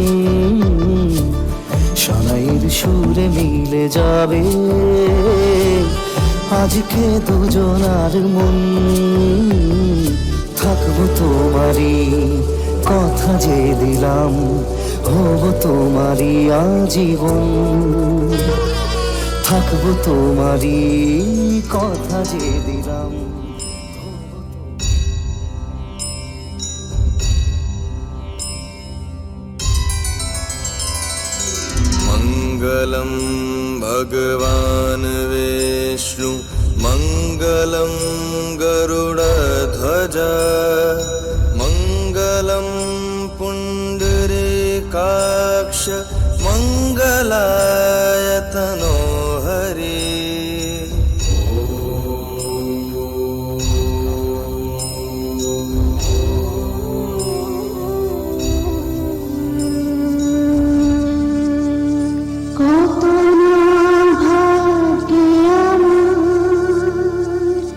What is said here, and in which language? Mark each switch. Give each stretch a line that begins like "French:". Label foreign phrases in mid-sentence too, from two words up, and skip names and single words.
Bangla: সানাইয়ের সুরে মিলে যাবে আজকে দুজনার মন থাকবো তোমারই কথা যে দিলাম হব তোমারই আজীবন থাকবো তোমারই কথা যে দিলাম
Sanskrit: मङ्गलं भगवान् विष्णु मङ्गलं गरुडध्वज मङ्गलं पुण्डरीकाक्ष मङ्गलाय तनोहरि
Bangla: কত না ভাগ্যে আমার